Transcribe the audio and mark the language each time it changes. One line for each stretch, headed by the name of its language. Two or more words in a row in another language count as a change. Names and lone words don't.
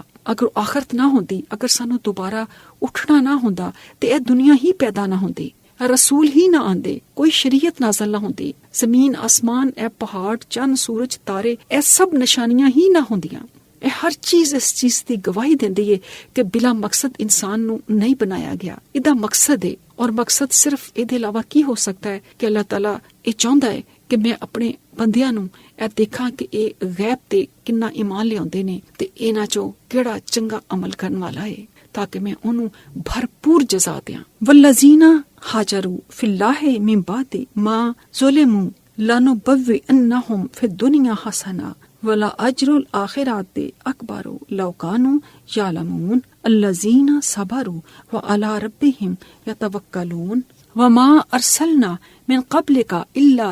Punjabi: اگر آخرت نہ ہوندی، اگر سانو دوبارہ اٹھنا نہ ہوندا تے اے دنیا ہی پیدا نہ ہوندی، رسول ہی نہ آندے، کوئی شریعت نازل نہ ہوندی، زمین آسمان، اے پہاڑ، چند، سورج، تارے، اے سب نشانیاں ہی نہ ہوندیاں۔ اے ہر چیز اس چیز دی گواہی دیندی ہے کہ بلا مقصد انسان نو نہیں بنایا گیا، ایدہ مقصد ہے، اور مقصد صرف اے دے علاوہ کی ہو سکتا ہے کہ اللہ تعالیٰ اے چاہندا ہے کہ میں اپنے بندیاں نو اے دیکھاں کہ اے غیب تے کنا ایمان لے آندے نے تے انہاں چوں کیڑا چنگا عمل کرن والا ہے، تاکہ میں انہوں بھرپور جزا دیاں۔
Arabic: والذین ہاجروا فی اللہ من بعد ما ظلموا لنبوئنہم فی الدنیا حسنہ ولا اجر الآخرات اکبر لو کانوا یعلمون الذین صبروا وعلی ربہم یتوکلون وما ارسلنا من قبلک الا